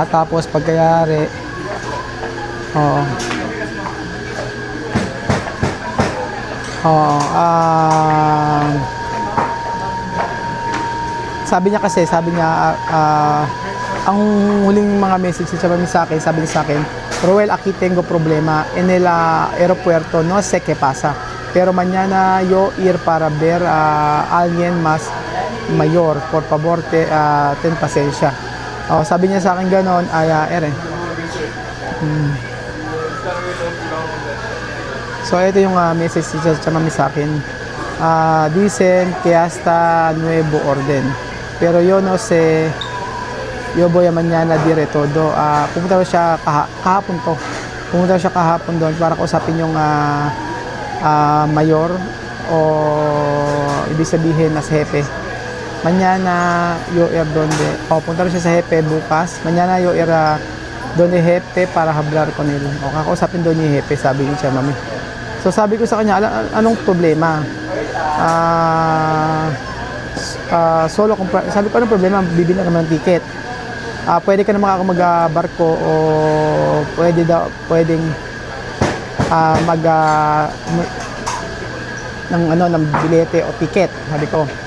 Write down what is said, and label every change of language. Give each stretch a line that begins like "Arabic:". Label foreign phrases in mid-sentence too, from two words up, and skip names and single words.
Filipino: Tapos pagkayari, sabi niya ang huling mga message ni Chamami sa akin, sabi niya sa akin, Roel,
Spanish: aquí tengo problema en el aeropuerto, no sé qué pasa, pero mañana yo ir para ver a alguien más mayor, por favor, ten pasensya.
Filipino: Sabi niya sa akin ganon, So ito yung message ni Chamami sa akin.
Spanish: Dicen que hasta nuevo orden, pero yo no sé, yo voy a mañana dire todo.
Filipino: Pumunta siya kahapon to. Pumunta siya kahapon doon para kausapin yung mayor, o ibig sabihin na sa hepe.
Spanish: Mañana yo ir donde.
Filipino: Punta siya sa hepe bukas.
Spanish: Mañana yo ir donde hepe para hablar con él.
Filipino: O kakausapin doon yung hepe, sabi ni Chamami. So sabi ko sa kanya, anong problema? Sabi ko, anong problema? Bibili na naman ng ticket. Pwede ka naman ako mag-barko, o pwedeng ng bilete o ticket, sabi ko.